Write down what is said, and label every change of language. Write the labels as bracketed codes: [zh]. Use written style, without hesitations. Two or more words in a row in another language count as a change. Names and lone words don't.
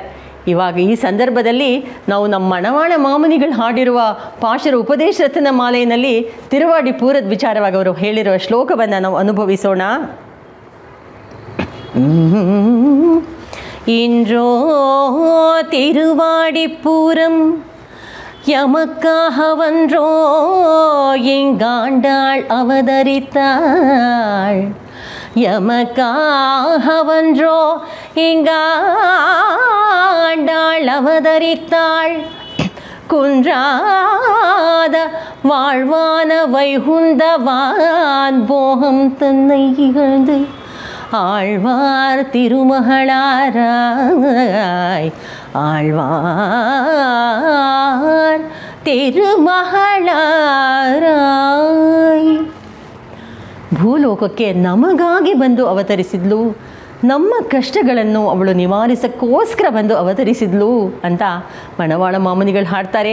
[kn] ಇವಾಗ ಈ ಸಂದರ್ಭದಲ್ಲಿ ನಾವು ನಮ್ಮ ಮಣವಾಳ ಮಾಮನಿಗಳು ಹಾಡಿರುವ ಪಾಶರ ಉಪದೇಶ ರತ್ನ ಮಾಲೆಯಲ್ಲಿ ತಿರುವಾಡಿ ಪೂರದ ವಿಚಾರವಾಗಿ ಅವರು ಹೇಳಿರುವ ಶ್ಲೋಕವನ್ನು ನಾವು ಅನುಭವಿಸೋಣ. [ta] இன்றோ திருவாடிப்பூரம் யமக்காகவன்றோ இங்காண்டாள் அவதரித்தாள். யமக்காகவன்றோ இங்காண்டாள் அவதரித்தாள். குன்றாத வாழ்வான வைகுந்தவான் போகம் தன்னை இகழ்ந்து ஆழ்வார் திருமகளாராய். ஆழ்வார் திருமகளாராய். [kn] ಭೂಲೋಕಕ್ಕೆ ನಮಗಾಗಿ ಬಂದು ಅವತರಿಸಿದ್ಲು, ನಮ್ಮ ಕಷ್ಟಗಳನ್ನು ಅವಳು ನಿವಾರಿಸೋಕ್ಕೋಸ್ಕರ ಬಂದು ಅವತರಿಸಿದ್ಲು ಅಂತ ಮಣವಾಳ ಮಾಮನಿಗಳು ಹಾಡ್ತಾರೆ.